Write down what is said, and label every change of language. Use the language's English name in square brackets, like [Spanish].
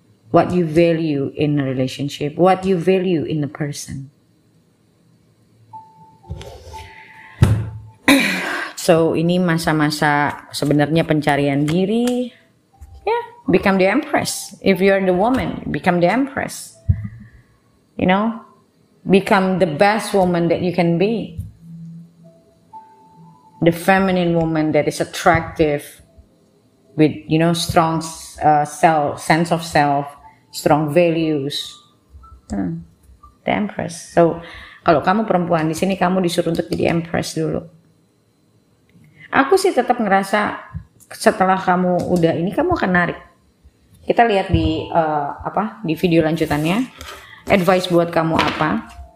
[English] What you value in a relationship, what you value in a person. [Indonesian] So ini masa-masa sebenarnya pencarian diri. [English] Yeah, become the empress. If you're the woman, become the empress. You know, become the best woman that you can be. The feminine woman that is attractive with, you know, strong sense of self, strong values. The empress. [Indonesian] So, kalau kamu perempuan di sini kamu disuruh untuk jadi empress dulu. Aku sih tetap ngerasa setelah kamu udah ini kamu akan narik. Kita lihat di di video lanjutannya. Advice buat kamu apa?